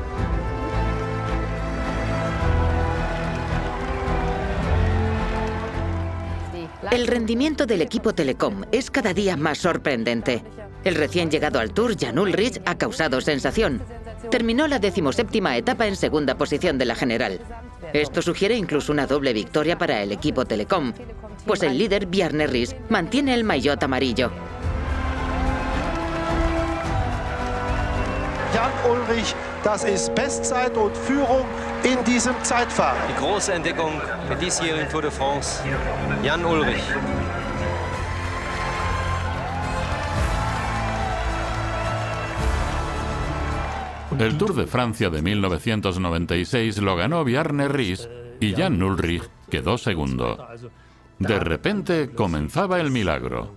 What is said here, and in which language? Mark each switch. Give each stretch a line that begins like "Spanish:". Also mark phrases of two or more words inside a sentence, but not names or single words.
Spanish: El rendimiento del equipo Telecom es cada día más sorprendente. El recién llegado al Tour, Jan Ullrich, ha causado sensación. Terminó la 17ª etapa en segunda posición de la general. Esto sugiere incluso una doble victoria para el equipo Telecom, pues el líder, Bjarne Riis, mantiene el maillot amarillo.
German: Jan Ullrich, das ist Bestzeit und Führung in diesem Zeitfahren. Die große Entdeckung der diesjährigen Tour de France, Jan Ullrich.
Spanish: El Tour de Francia de 1996 lo ganó Bjarne Riis y Jan Ullrich quedó segundo. De repente comenzaba el milagro.